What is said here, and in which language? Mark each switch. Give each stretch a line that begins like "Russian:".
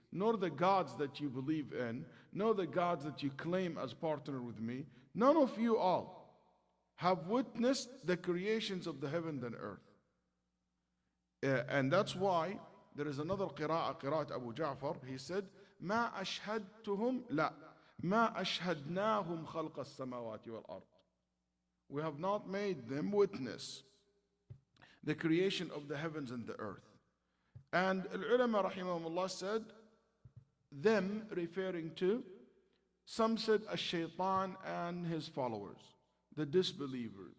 English: nor the gods that you believe in, nor the gods that you claim as partner with me, none of you all have witnessed the creations of the heaven and earth. And that's why there is another قراءة Abu Ja'far. He said,
Arabic: ما أشهدتهم لا ما أشهدناهم خلق السماوات والأرض.
English: We have not made them witness the creation of the heavens and the earth. And
Arabic: al-ulama rahimahumullah
English: said, them referring to, some said ash-shaytan and his followers, the disbelievers.